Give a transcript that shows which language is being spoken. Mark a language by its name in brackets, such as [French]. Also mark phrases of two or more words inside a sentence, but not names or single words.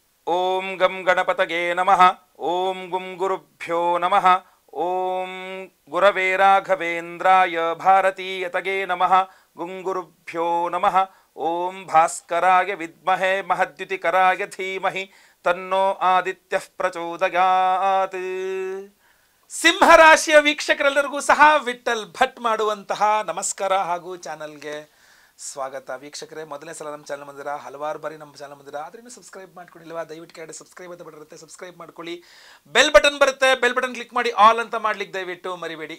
[Sanskrit] ಓಂ ಗಂ ಗಣಪತಗೆ ನಮಃ. ಓಂ ಗುಂ ಗುರುಭ್ಯೋ ನಮಃ. ಓಂ ಗುರವೇ ರಾಘವೇಂದ್ರಾಯ ಭಾರತೀಯತಗೆ ನಮಃ. ಗುಂ ಗುರುಭ್ಯೋ ನಮಃ. ಓಂ ಭಾಸ್ಕರಾಯ ವಿದ್ಮಹೇ ಮಹದ್ಯುತಿಕರಾಯ ಧೀಮಹಿ ತನ್ನೋ ಆದಿತ್ಯಃ ಪ್ರಚೋದಯಾತ್. [Kannada] ಸಿಂಹರಾಶಿಯ ವೀಕ್ಷಕರೆಲ್ಲರಿಗೂ ಸಹ ವಿಠಲ್ ಭಟ್ ಮಾಡುವಂತಹ ನಮಸ್ಕಾರ ಹಾಗೂ ಚಾನಲ್ಗೆ ಸ್ವಾಗತ. ವೀಕ್ಷಕರೇ, ಮೊದಲನೇ ಸಲ ನಮ್ಮ ಚಾನಲ್ ಬಂದಿರಾ, ಹಲವಾರು ಬಾರಿ ನಮ್ಮ ಚಾನಲ್ ಬಂದಿರಾ, ಆದ್ರೂ ಸಬ್ಸ್ಕ್ರೈಬ್ ಮಾಡ್ಕೊಂಡಿಲ್ವಾ? ದಯವಿಟ್ಟು ಕೆಳಗಡೆ ಸಬ್ಸ್ಕ್ರೈಬ್ ಅಂತ ಬರುತ್ತೆ, ಸಬ್ಸ್ಕ್ರೈಬ್ ಮಾಡ್ಕೊಳ್ಳಿ. [English] bell button [Kannada] ಬರುತ್ತೆ, [English] bell button click [Kannada] ಮಾಡಿ ಆಲ್ ಅಂತ ಮಾಡ್ಲಿಕ್ಕೆ ದಯವಿಟ್ಟು ಮರಿಬೇಡಿ.